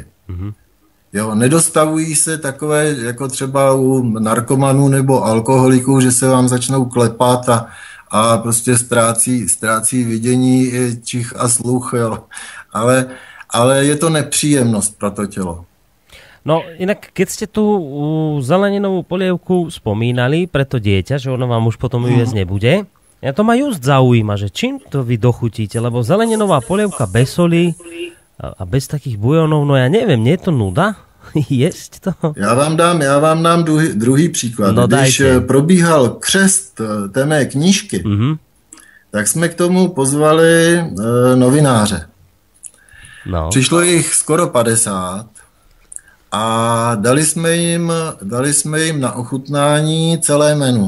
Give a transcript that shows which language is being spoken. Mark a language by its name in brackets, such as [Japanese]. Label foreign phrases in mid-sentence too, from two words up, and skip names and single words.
[Czech] Jo, nedostavují se takové, jako třeba u narkomanů nebo alkoholiků, že se vám začnou klepat a prostě ztrácí vidění, čich a sluch, jo. Ale je to nepříjemnost pro to tělo. [Slovak] No inak, keď ste tú zeleninovú polievku spomínali pre to dieťa, že ono vám už potom jesť nebude, ja to ma just zaujíma, že čím to vy dochutíte, lebo zeleninová polievka bez soli a bez takých bujonov, no ja neviem, nie je to nuda jesť to? [Czech] Já vám dám druhý příklad. No, když probíhal křest té mé knížky, tak jsme k tomu pozvali novináře. No. Přišlo jich skoro 50 a dali jsme jim na ochutnání celé menu.